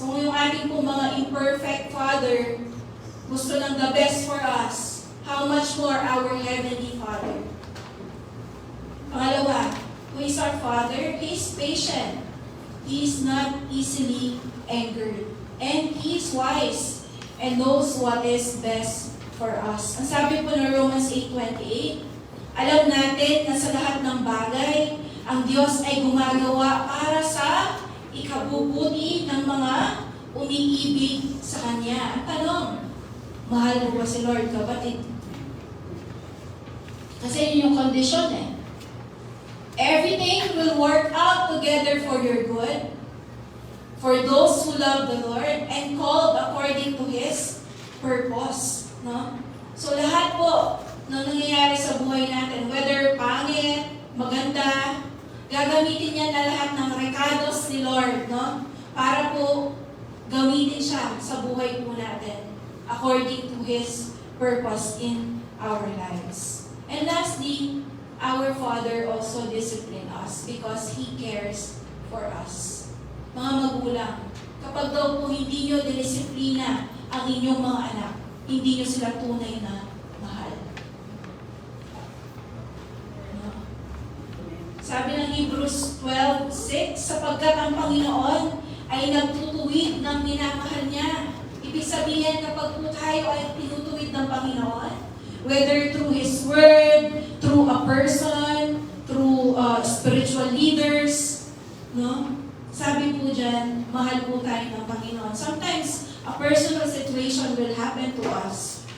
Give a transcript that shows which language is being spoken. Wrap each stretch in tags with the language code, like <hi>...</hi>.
<tl>Kung yung ating po mga</tl> <en>imperfect Father</en> <tl>gusto ng</tl> <en>the best for us, how much more our Heavenly Father? Pangalawa, who is our Father? He is patient. He is not easily angered. And He is wise and knows what is best for us.</en> <tl>Ang sabi po ng Romans 8:28, alam natin na sa lahat ng bagay, ang Diyos ay gumagawa para sa ikabubuti ng mga umiibig sa Kanya. Ang tanong, mahal mo ba si Lord, kapatid? Kasi yun yung kondisyon eh.</tl> <en>Everything will work out together for your good, for those who love the Lord and called according to His purpose.</en> <tl>No? So lahat po na nangyayari sa buhay natin, whether pangit, maganda, gagamitin niya na lahat ng rekados ni Lord, no? Para po gamitin siya sa buhay po natin</tl> <en>according to His purpose in our lives. And lastly, our Father also discipline us because He cares for us.</en> <tl>Mga magulang, kapag daw po hindi nyo dinisiplina ang inyong mga anak, hindi nyo sila tunay na mahal. No? Sabi ng Hebrews 12:6, sapagkat ang Panginoon ay nagtutuwid ng minamahal niya. Ibig sabihin, kapag po tayo ay tinutuwid ng Panginoon,</tl> <en>whether through His Word, through a person, through spiritual leaders, no?</en> <tl>Sabi po dyan, mahal po tayo ng Panginoon.</tl> <en>Sometimes, a personal situation will happen to us.</en>